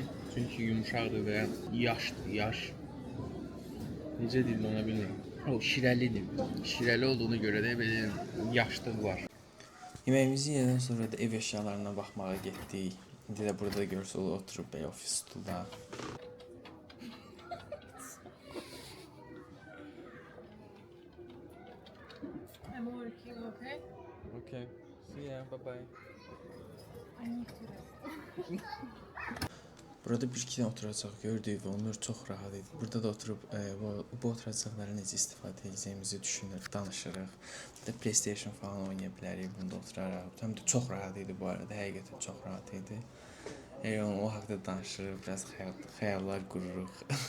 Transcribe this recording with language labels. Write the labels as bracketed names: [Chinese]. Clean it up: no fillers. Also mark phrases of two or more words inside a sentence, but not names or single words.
[Azerbaijani] Çünki yumuşaqdır və yaşdır, yaş. Necə deyil ona bilmirəm. O şirəlidir. Şirəli olduğuna görə də belə yaşlığı var. Yeməyimizi yedikdən sonra da ev əşyalarına baxmağa getdik. İndi də burada görürsünüz oturub belə ofis stulda. [English] I'm working, okay? Okay. See ya. Bye bye. I need to rest. [Azerbaijani] Burada bir iki dənə oturacaq gördük və onlar çox rahat idi. Burada da oturub bu oturacaqlara necə istifadə edəcəyimizi düşünürük, danışırıq. Bir də PlayStation falan oynaya bilərik bunda oturaraq. Həm də çox rahat idi bu arada, həqiqətən çox rahat idi. O haqqda danışırıq, biraz xəyallar qururuq.